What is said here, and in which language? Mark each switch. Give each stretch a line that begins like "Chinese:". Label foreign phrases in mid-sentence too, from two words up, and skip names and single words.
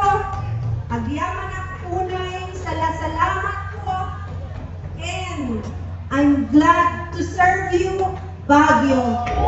Iloko: Agyaman at unay,
Filipino: salamat po.
English: And I'm glad to serve you, Baguio.